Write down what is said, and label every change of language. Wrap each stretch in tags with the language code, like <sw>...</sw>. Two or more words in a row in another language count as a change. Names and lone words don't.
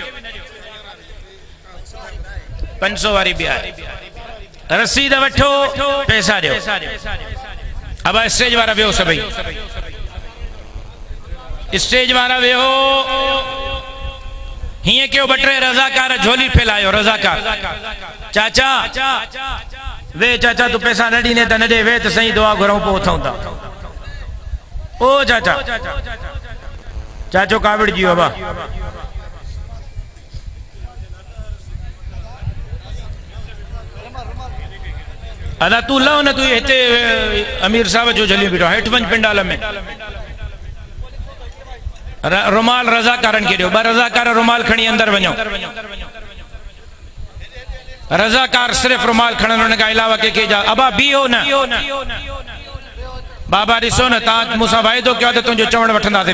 <sd>500 वारी बि आहे। रसीद वठो, पैसा ॾियो। अब स्टेज वारा वियो, सभई स्टेज वारा वियो। हीअं कयो, 2-3 रज़ाकार झोली फैलायो। रज़ाकार चाचा वे, चाचा तू पैसा न ॾींदे त न ॾे, वे त सही, दुआ घुरूं पोइ उथूं था। ओ चाचा, चाचो कावड़ जी बाबा, अदा तू लहो न, तू हिते अमीर साहब जो झलियो बीठो, हेठि वञ पिंडाल में। रुमाल रज़ाकारनि खे ॾियो। 2 रज़ाकार रुमाल खणी अंदर वञो। रज़ाकार सिर्फ़ रुमाल खणनि, हुन खां अलावा कंहिंखे जा। अबा बीहो न बाबा, ॾिसो न, तव्हां मूंसां वाइदो कयो त तुंहिंजो चवण वठंदासीं।</sd>